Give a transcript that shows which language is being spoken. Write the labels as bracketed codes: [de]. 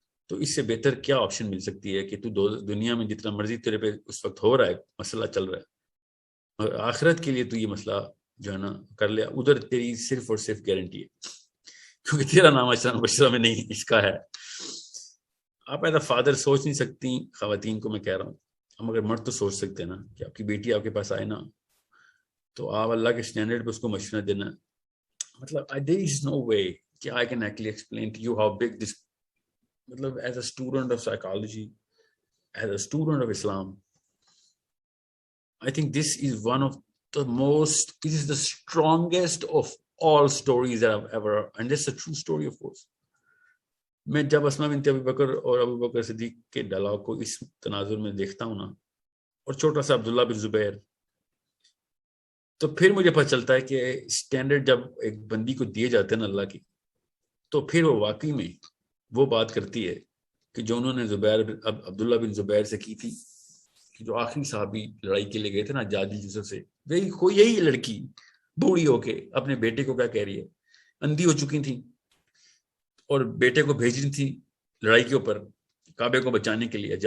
[ur] تو اس سے بہتر کیا آپشن مل سکتی ہے کہ تو دنیا میں جتنا مرضی تیرے پہ اس وقت ہو رہا ہے مسئلہ چل رہا ہے، اور آخرت کے لیے تو یہ مسئلہ جو ہے نا کر لیا، ادھر تیری صرف اور صرف گارنٹی ہے کیونکہ تیرا نام اشرا مبشرہ میں نہیں، اس کا ہے. آپ [en] as a father [ur] سوچ نہیں سکتی، خواتین کو میں کہہ رہا ہوں، ہم اگر مرد تو سوچ سکتے ہیں نا کہ آپ کی بیٹی آپ کے پاس آئے نا، تو آپ اللہ کے اسٹینڈرڈ پہ اس کو مشورہ دینا. [en] مطلب there is no way کہ I can actually explain to you how big this، مطلب as a student of psychology, as a student of Islam, I think this is one of the most, this is the strongest of all stories that I've ever, and this is a true story of course. [ur] میں جب اسما بنت ابی بکر اور ابو بکر صدیق کے dialogue کو اس تناظر میں دیکھتا ہوں نا، اور چھوٹا سا عبداللہ بن زبیر، تو پھر مجھے پتہ چلتا ہے کہ سٹینڈرڈ جب ایک بندی کو دیے جاتے ہیں نا اللہ کی، تو پھر وہ واقعی میں وہ بات کرتی ہے کہ جو انہوں نے عبداللہ بن زبیر سے کی تھی، کہ جو آخری صحابی لڑائی کے لیے گئے تھے نا حجاج یوسف سے، یہی لڑکی بوڑھی ہو کے اپنے بیٹے کو کیا کہہ رہی ہے، اندھی ہو چکی تھی اور بیٹے کو بھیج رہی تھی لڑائی کے اوپر کعبے کو بچانے کے لیے.